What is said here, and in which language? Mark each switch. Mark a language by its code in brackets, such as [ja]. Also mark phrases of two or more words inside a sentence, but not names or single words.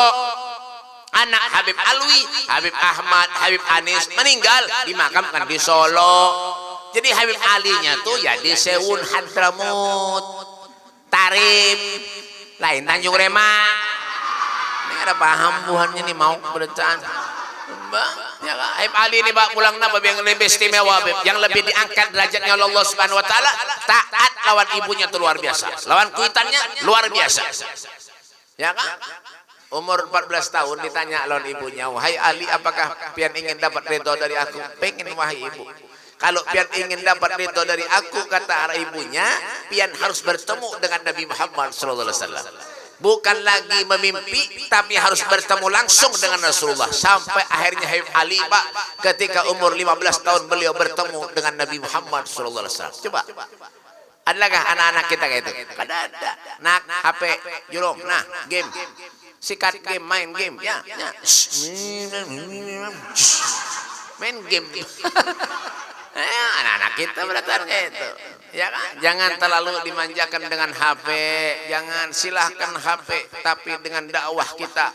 [id] Anak Habib Alwi, Habib Ahmad, Habib Anis meninggal dimakamkan di Solo. [bjn] Jadi Habib Alinya tuh ya di Seun Hadramut, Tarim, lain Tanjung Remak. Ini ada paham buhannya nih mau beritaan. [id] Mbak, ya kan? Habib Ali ini Pak pulang napa yang lebih istimewa, yang lebih diangkat derajatnya oleh Allah [ar] سبحانه وتعالى, [id] taat lawan ibunya tuh luar biasa. [bjn] Lawan kuitannya luar biasa. [id] Ya kan? Umur 14 tahun ditanya lawan ibunya, wahai Ali apakah pian ingin dapat ridho dari aku? Pengen wahai ibu. Kalau pian ingin dapat ridho dari aku, kata ibunya, pian harus bertemu dengan Nabi Muhammad [ar] صلى الله عليه وسلم. [id] Bukan lagi memimpi, tapi harus bertemu langsung dengan Rasulullah. Sampai akhirnya Habib Ali, Pak, ketika umur 15 tahun beliau bertemu dengan Nabi Muhammad [ar] صلى الله عليه وسلم. [id] Coba. Adakah anak-anak kita kayak itu? [bjn] Kada ada. Nak HP jurung, [id] nah game. Sikat game, main game, ya. Main game. Anak-anak kita berarti gitu. Ya kan? Jangan terlalu dimanjakan dengan HP, jangan, silahkan HP, tapi dengan dakwah kita.